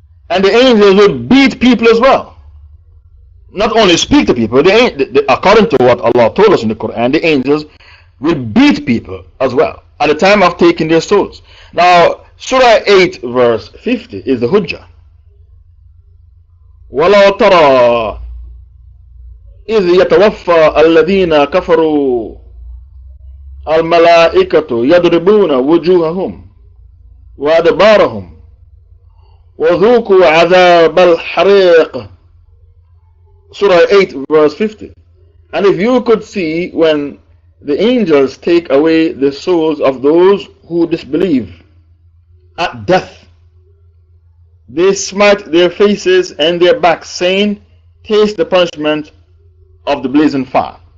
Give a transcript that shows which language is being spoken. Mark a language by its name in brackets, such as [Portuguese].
[English] And the angels will beat people as well. Not only speak to people, according to what Allah told us in the Quran, the angels will beat people as well at the time of taking their souls. Now, Surah 8, verse 50 is the Hujjah. [Arabic] وَلَوْ تَرَى إذ يتوفى الذين كفروا الملائكة يضربون وجوههم وأدبارهم وذوقوا عذاب الحريق. [English] Surah 8 verse 50. And if you could see when the angels take away the souls of those who disbelieve at death, they smite their faces and their backs, saying, taste the punishment of the blazing fire.